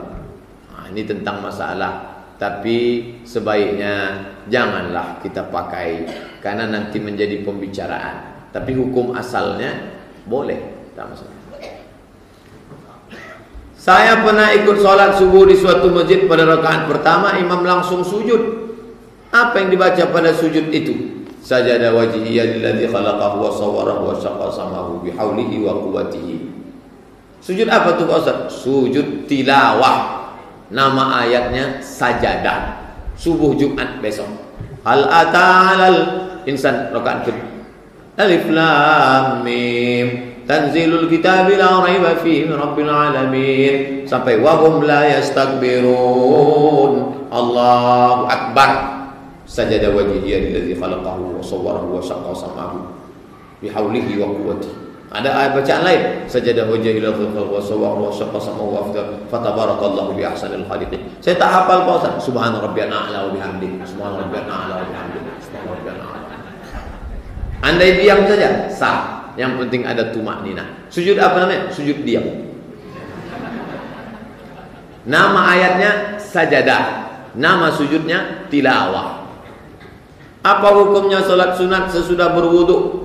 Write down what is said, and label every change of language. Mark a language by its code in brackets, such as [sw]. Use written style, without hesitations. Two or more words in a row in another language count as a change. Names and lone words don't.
[ms] Nah, ini tentang masalah. Tapi sebaiknya janganlah kita pakai, karena nanti menjadi pembicaraan. Tapi hukum asalnya boleh, tak masalah. Saya pernah ikut sholat subuh di suatu masjid. Pada rakaat pertama imam langsung sujud. Apa yang dibaca pada sujud itu? [ar] سجد وجهي للذي خلقه وصوره وشق سمعه بحوله وقوته. [ms] Sujud apa tuh Pak Ustaz? Sujud tilawah. Nama ayatnya sajadah. Subuh Jumat besok. [ar] هل أتى الإنسان [ms] rakaat kedua. [ar] الم. تنزيل الكتاب لا ريب فيه من رب العالمين. Sampai وهم لا يستكبرون. الله أكبر. سجد وجهي للذي خلقه وصوره وشق سمعه بحوله وقوته. [ms] Ada ayat bacaan lain, [ar] سجد وجهي للذي خلقه وصوره وشق سمعه فتبارك الله بأحسن الخالقين. [ms] Saya tak hafal Pak Ustaz. [ar] سبحان ربي الأعلى وبحمده سبحان ربي الأعلى وبحمده. Subhana rabbiyal a'la wa bihamdihi. سبحان ربي الأعلى. [ms] Andai diam saja sah. Yang penting ada tumakninah. Sujud apa namanya? Sujud diam. Nama ayatnya sajadah. Nama sujudnya tilawah. Apa hukumnya solat sunat sesudah berwudu?